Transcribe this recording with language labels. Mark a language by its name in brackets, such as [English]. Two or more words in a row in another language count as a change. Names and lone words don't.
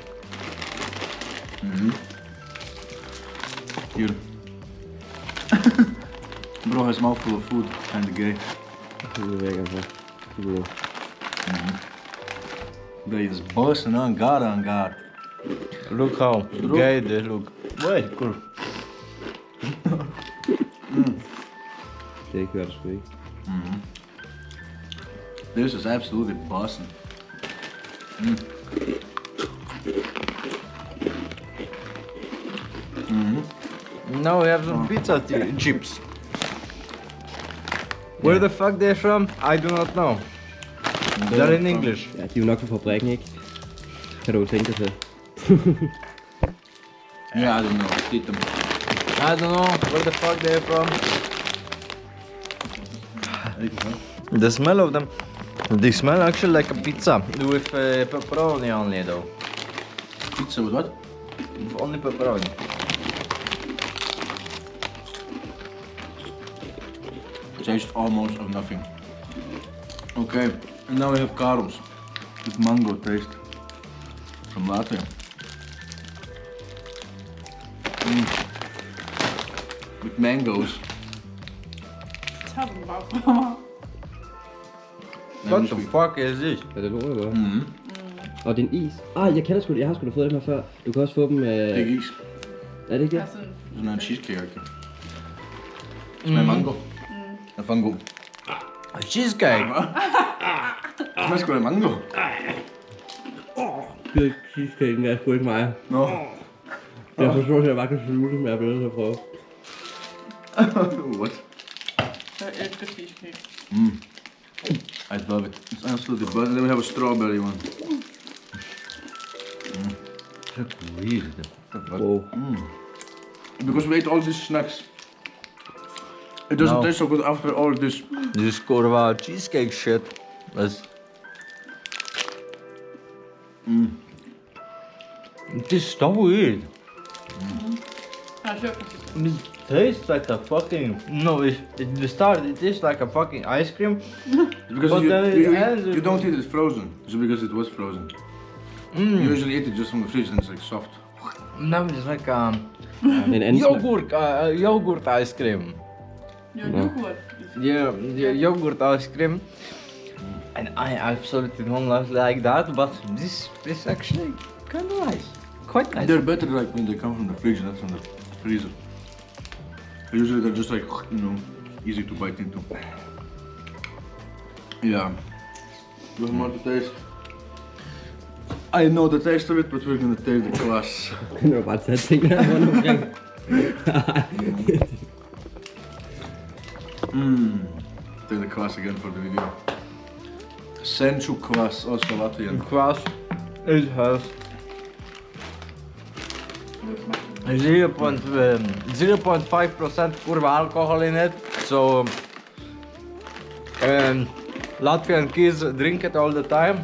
[English] Here. Bro has mouthful of food, kinda gay. Vegan, huh? Cool. They is bossing on God. Look how gay they look. Wait, cool. [Danish] Det kører det sgu ikke. [English] This is absolutely bossing. Now we have some pizza chips. Where the fuck they're from? I do not know. They're in English. [Danish] Ja, de er jo nok fra fabrikken, ikke? Kan du tænke dig til? [English] Yeah, I don't know. Eat them. I don't know where the fuck they're from. The smell of them, they smell actually like a pizza with pepperoni only though. Pizza with what? Only pepperoni. Taste almost of nothing. Okay, and now we have caroms with mango taste from Latvia. With mangoes. [Danish] Tag dem bare fra mig. [English] What the fuck is this? [Danish] Er det lort, eller hvad? Og det er en is. Jeg kender sgu det. Jeg har sgu da fået dem her før. Du kan også få dem med... Big is. Er det ikke det? Altså, Sådan en cheesecake. Smager mango. Er fango. [English] A cheesecake. [Danish] Smager sgu da mango. Cheesecaken er sgu ikke mig. [English] No. [Danish] Jeg forstår, at jeg bare kan slutte, men jeg bliver nødt til at prøve. [English] What? [Danish] jeg elsker cheesecake. [English] I love it. It's absolutely butter. Then we have a strawberry one. Look weird. Wow. Because we ate all these snacks. It doesn't No. taste so good after all this. This kurwa cheesecake shit. That's... It is so weird. [Danish] Jeg har købt cheesecake. [English] It tastes like a fucking... No, at the start it tastes like a fucking ice cream. Because But then it ends you with- don't eat it frozen, just because it was frozen. You usually eat it just from the fridge and it's like soft. Now it's like [Danish] En anden smag. [English] yogurt ice cream. [Danish] Jo, yoghurt. [English] Yeah, yogurt ice cream. And I absolutely don't like that, but this is actually kind of nice. Quite nice. They're better like when they come from the fridge, not from the freezer. Usually they're just like, you know, easy to bite into. Yeah. Do you want to taste? I know the taste of it, but we're gonna taste the class. [Danish] Kan du bare tage ting der rundt omkring? [English] Take the class again for the video. Sensu class, also Latvian. Kvass, it has 0.5% kurva alcohol in it, so Latvian kids drink it all the time.